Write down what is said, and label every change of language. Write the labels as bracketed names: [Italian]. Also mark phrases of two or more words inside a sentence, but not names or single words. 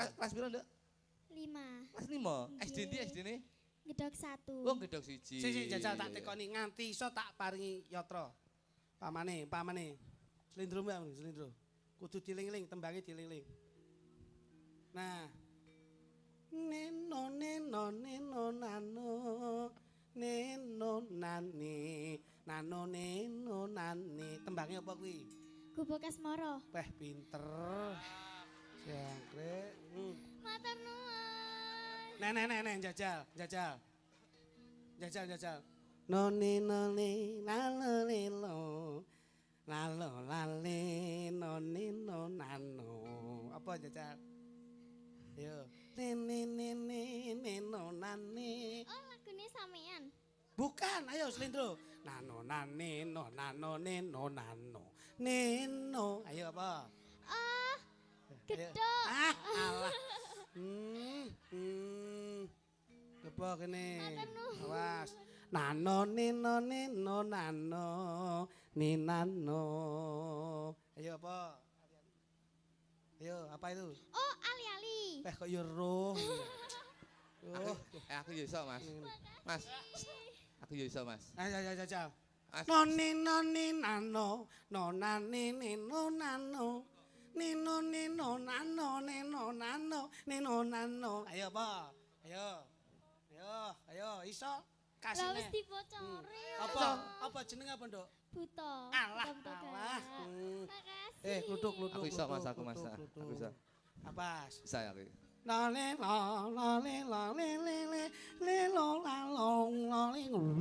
[Javanese] Kelas piro, Nduk? 5. Kelas 5. SD ndi Nggih. SD ne? Gedok 1. Oh, gedok siji. Sing jajal tak Iya, iya. tekoni nganti iso tak paringi yatra. Pamane. Slindro mbak, slindro. Kudu diling-ling, tembange diling-ling. Nah. Neno neno neno nano. Neno nane. Nano neno nane. Tembange apa kuwi? Gubuk Asmara. Weh pinter. Jangkrik. Matur nuwun. Nek jajal. Noni lalo lilo. Lalo lale noni nano. Apa jajal? Yo. Neno nane. Oh, lagune sampean. [Indonesian] Bukan, ayo selindro. Nano nane no nano neno nano. Neno, [Javanese] ayo apa? Oh, Ayo. gedok. Ah, alah. Apa kene? Awas. Nano neno nano ninano. [Indonesian] Ayo apa? Ayo, apa itu? [Javanese] Oh, ali-ali. Kok yo roh. Aku yo iso, Mas. Mas. Aku yo iso, Mas. Ayo. Mas. Noni nano, nonani nino nano. Nino nano, nino nano. Ayo apa? Ayo, iso Lah kasine. wis dibocori. Apa jeneng apa, Nduk? Buta. Alah. [Indonesian] Makasih. [Javanese] Kluduk. Aku iso, Mas, aku Mas. Aku iso. Apa? [Indonesian] Bisa aku. Lale lelo lalong laling.